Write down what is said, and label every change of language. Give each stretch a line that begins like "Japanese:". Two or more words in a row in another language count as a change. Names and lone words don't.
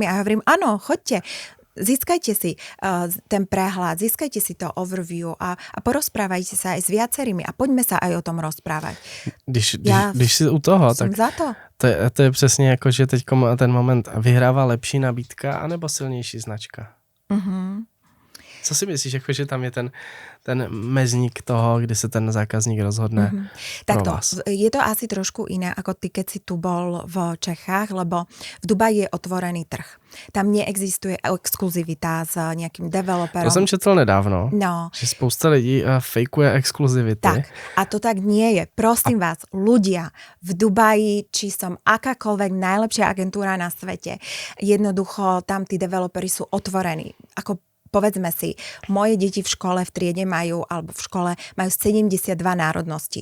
Slovak: A ja hovorím, áno, choďte, získajte si ten prehľad, získajte si to overview a porozprávajte sa aj s viacerými a poďme sa aj o tom rozprávať.
Czech: Když si u toho, tak za to. To je přesně jako, že teď ten moment vyhrává lepší nabídka anebo silnější značka. Co si myslíš, jako, že tam je ten mezník toho, kdy se ten zákazník rozhodne pro vás?
Slovak: Je to asi trošku iné, ako ty, keď si tu bol v Čechách, lebo v Dubaji je otvorený trh. Tam neexistuje exkluzivita s nejakým developerom.
Czech: To jsem četl nedávno, že spousta lidí fejkuje exkluzivity.
Slovak: Tak, a to tak nie je. Prosím vás, ľudia v Dubaji, či som akákoľvek najlepšia agentúra na svete, jednoducho tam tí developeri sú otvorení. Ako povedzme si, moje deti v škole, v triede majú 72 národností.